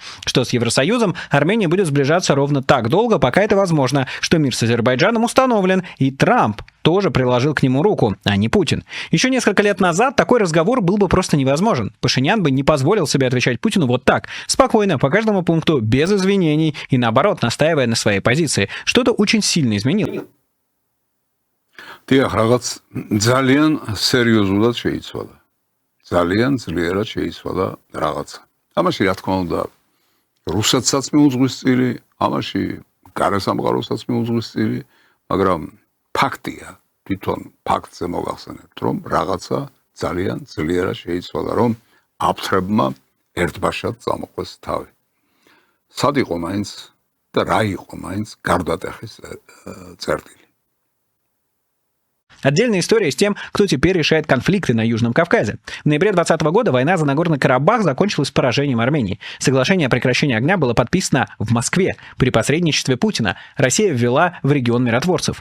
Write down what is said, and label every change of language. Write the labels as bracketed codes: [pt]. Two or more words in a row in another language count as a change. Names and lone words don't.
[ru] Что с Евросоюзом Армения будет сближаться ровно так долго, пока это возможно, что мир с Азербайджаном установлен, и Трамп тоже приложил к нему руку, а не Путин. Еще несколько лет назад такой разговор был бы просто невозможен. Пашинян бы не позволил себе отвечать Путину вот так, спокойно, по каждому пункту, без извинений и, наоборот, настаивая на своей позиции. Что-то очень сильно изменилось. [ka] დიახ, რაღაც ძალიან სერიოზულად შეიცვალა. ძალიან ძლიერად შეიცვალა რაღაცა. ამაში რა თქმა უნდა, რუსეთსაც მიუძღვის წილი, ამაში გარესამყაროსაც მიუძღვის წილი, მაგრამ ფაქტია, თვითონ ფაქტზე მოგახსენებთ, რომ რაღაცა ძალიან ძლიერად შეიცვალა, რომ აფთრებმა ერთბაშად წამოყვეს თავი. სად იყო მაინც და რა იყო მაინც გარდატეხის წერტილი. [ru] Отдельная история с тем, кто теперь решает конфликты на Южном Кавказе. В ноябре 2020 года война за Нагорный Карабах закончилась поражением Армении. Соглашение о прекращении огня было подписано в Москве. При посредничестве Путина Россия ввела в регион миротворцев.